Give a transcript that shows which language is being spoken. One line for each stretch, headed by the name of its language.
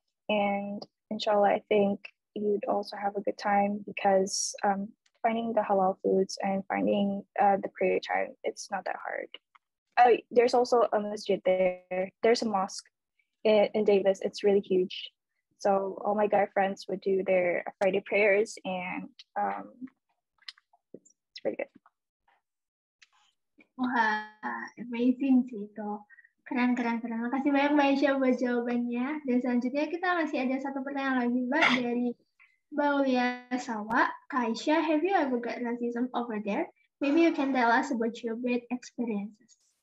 English: And inshallah, I think you'd also have a good time because finding the halal foods and finding the prayer time, it's not that hard. There's also a masjid there. There's a mosque in Davis. It's really huge. So all my guy friends would do their Friday prayers, and it's pretty good.
Indonesian: Wah, amazing sih itu. Keren. Makasih banyak Mbak Aisyah buat jawabannya. Dan selanjutnya kita masih ada satu pertanyaan lagi Mbak dari Baulia Sawa.
English: Aisyah, have you ever got racism over there? Maybe you can tell us about your great experiences.